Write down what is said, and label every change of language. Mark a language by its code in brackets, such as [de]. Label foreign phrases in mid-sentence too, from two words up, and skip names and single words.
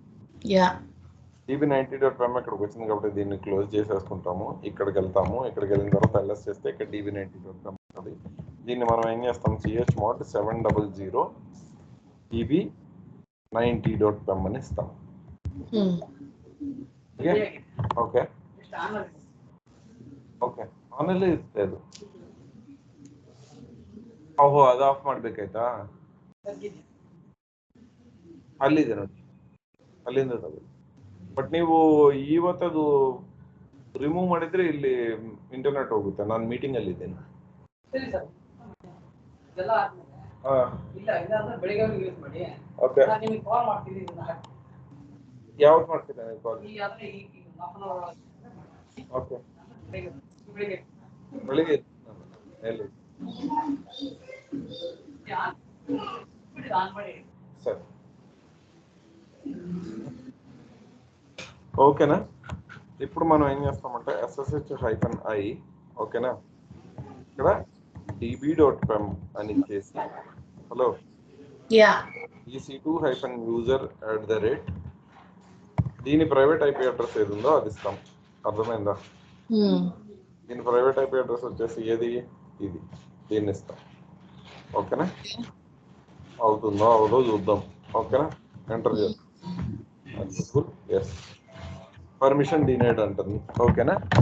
[te] DB90.pem ఇక్కడికి వచ్చింది కాబట్టి దీన్ని క్లోజ్ చేసేసుకుంటాము. ఇక్కడికి వెళ్తాము. ఇక్కడికి వెళ్ళిన తర్వాత LS చేస్తే ఇక్కడ DB90.pem ఉంటుంది. దీన్ని మనం ఏం చేస్తాం, chmod 700 DB 90.pem అని ఇస్తాం. [kn] ఓకే ಓಕೆ ಆಮೇಲೆ ಇರ್ತದೆ ಓಹೋ ಅದು ಆಫ್ ಮಾಡ್ಬೇಕಾಯ್ತಾ ಅಲ್ಲಿದೆ ನೋಡಿ ಅಲ್ಲಿಂದ ತಗೊಳ್ಳಿ ಬಟ್ ನೀವು ಇವತ್ತದು ರಿಮೂವ್ ಮಾಡಿದ್ರೆ ಇಲ್ಲಿ ಇಂಟರ್ನೆಟ್ ಹೋಗುತ್ತೆ ನಾನು ಮೀಟಿಂಗ್ ಅಲ್ಲಿ ಇದ್ದೇನೆ ಸರಿ ಸರ್ ಇದೆಲ್ಲ ಇಲ್ಲ ಇಲ್ಲಾಂದ್ರೆ ಬೆಳಿಗ್ಗೆ ಯೂಸ್ ಮಾಡಿ ಓಕೆ ನಾನು ನಿಮಗೆ ಕಾಲ್ ಮಾಡ್ತೀನಿ ಇದನ್ನ ಯಾವಾಗ ಮಾಡ್ತೀರಾ ನೀವು ಕಾಲ್ ಈ ಆದ್ರೆ ಈ [en] half an hour [kn] ಓಕೆ ಬೆಳಿಗ್ಗೆ ಬೆಳಿಗ್ಗೆ ಎಲ್ಲಿ ಆನ್ ಮಾಡಿ [te] ಸರಿ ఓకేనా ఇప్పుడు మనం ఏం చేస్తామంటే SSH-i ఓకేనా ఇక్కడ db.pem అని ఇచ్చేసి హలో ec2-user దీని [en] private IP address [te] ఏది ఉందో అది ఇస్తాం అర్థమైందా దీని [en] private IP address [te] వచ్చేసి ఏది ఇది దీన్ని ఇస్తాం ఓకేనా అవుతుందో అవదో చూద్దాం ఓకేనా ఎంటర్ చేస్తాం ఎస్ [en] permission denied [te] అంటుంది ఓకేనా